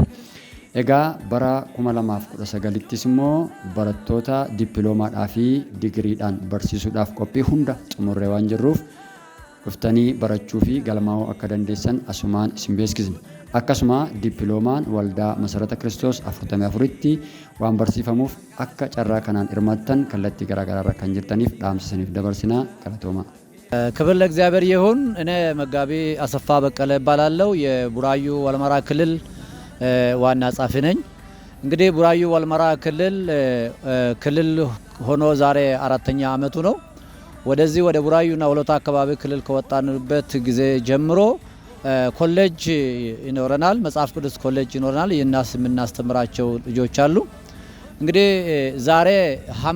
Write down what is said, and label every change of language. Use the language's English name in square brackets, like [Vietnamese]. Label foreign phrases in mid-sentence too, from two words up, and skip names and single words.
[Oromo] Egaa bara 2019ttis immoo barattoota dippiloomaadhaa fi digiriidhaan barsiisuudhaaf qophii hunda xumurree waan jirruuf dhuftanii barachuu fi galmaa'uu akka dandeessan asumaan isin beeksisna. Akkasuma dippiloomaan waldaa Masarata Kiristoos 44tti waan barsiifamuuf akka carraa kanaan hirmaattan kallattii garaagaraa kan jirtaniif dhaamsisaniif dabarsinaa galatooma. [Amharic] ክብር ለእግዚአብሔር ይሁን። እኔ መጋቢ አሰፋ በቀለ እባላለሁ። የቡራዩ ወልመራ ክልል ዋና ጻፊ ነኝ። እንግዲህ ቡራዩ ወልመራ ክልል ሆኖ ዛሬ 4ኛ አመቱ ነው። ወደዚህ ወደ ቡራዩና ወሎታ አካባቢ ክልል ከወጣንበት ጊዜ ጀምሮ ኮሌጅ ይኖረናል፣ መጽሐፍ ቅዱስ ኮሌጅ ይኖረናል። የምናስተምራቸው ልጆች አሉ። እንግዲህ ዛሬ ሐምሌ